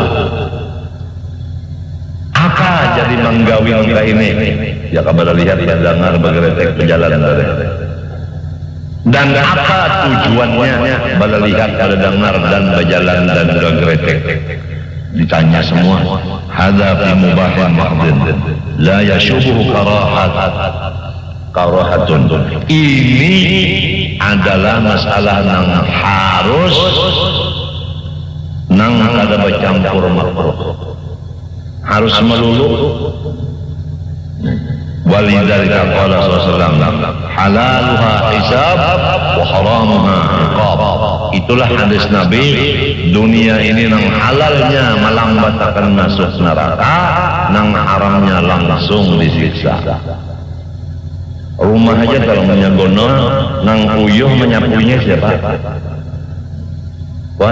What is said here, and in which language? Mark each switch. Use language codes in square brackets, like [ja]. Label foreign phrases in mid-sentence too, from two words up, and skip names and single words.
[bjn] Apa jadi menggawin kita ini? Ya kepada lihat, mendengar, bergeretek, berjalan dari. Dan apa tujuannya bala lihat, bala dengar dan berjalan dan bergeretek? Ditanya semua. [ar] هذا في مباح محض لا يشوبه كراهة. [bjn] Ini adalah masalah yang harus nang kada bercampur makruh, harus melulu. [ar] ولذلك قال صلى الله حلالها حساب وحرامها عقاب. [bjn] Itulah hadis Nabi, dunia ini nang halalnya melambatakan masuk neraka, nang haramnya langsung disiksa. Rumah aja kalau menyagono nang uyuh menyapuinya siapa? Puan?